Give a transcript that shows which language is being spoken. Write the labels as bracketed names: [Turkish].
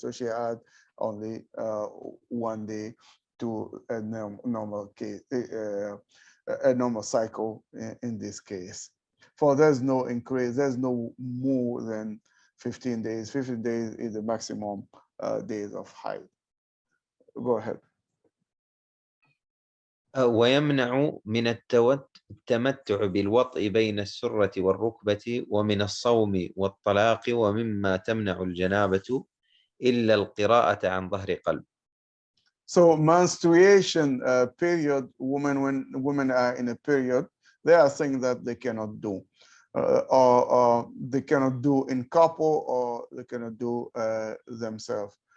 [English] So she add only 1 day to a normal case, a normal cycle in this case. For there's no increase, there's no more than 15 days. 15 days is the maximum days of height. Go ahead. [Arabic] ويمنع من التمتع بالوطء بين السرة والركبة ومن الصوم والطلاق ومما تمنع الجنابة إلا القراءة عن ظهر قلب. [English] So menstruation period, when women are in a period, there are things that they cannot do, or they cannot do in couple, or they cannot do themselves.